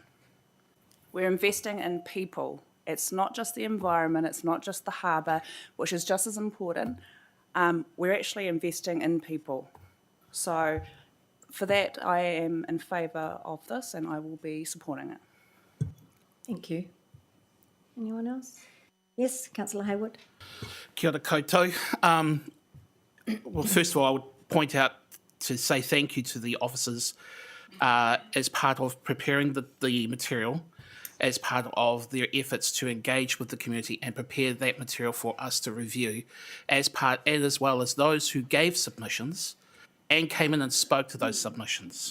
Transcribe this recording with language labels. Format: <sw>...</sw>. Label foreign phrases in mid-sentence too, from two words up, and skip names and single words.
<en>We're investing in people. It's not just the environment, it's not just the harbour, which is just as important. We're actually investing in people. So for that, I am in favour of this, and I will be supporting it. Thank you. Anyone else? Yes, Councillor Hayward.</en> <mi>Kia ora koutou.</mi> <en>Well, first of all, I would point out to say thank you to the officers as part of preparing the material, as part of their efforts to engage with the community and prepare that material for us to review, as well as those who gave submissions and came in and spoke to those submissions.</en>